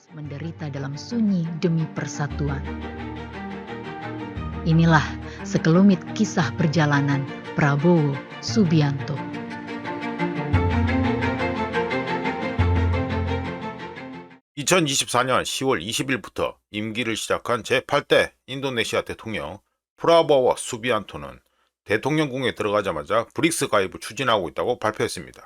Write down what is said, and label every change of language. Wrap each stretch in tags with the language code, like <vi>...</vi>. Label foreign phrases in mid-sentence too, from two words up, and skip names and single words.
<id>menderita dalam sunyi demi persatuan. Inilah sekelumit kisah perjalanan Prabowo Subianto.</id> <ko>(2024년 10월 20일부터) 임기를 시작한 제8대 인도네시아 대통령 프라보워 수비안토는 대통령궁에 들어가자마자 브릭스 가입을 추진하고 있다고 발표했습니다.</ko>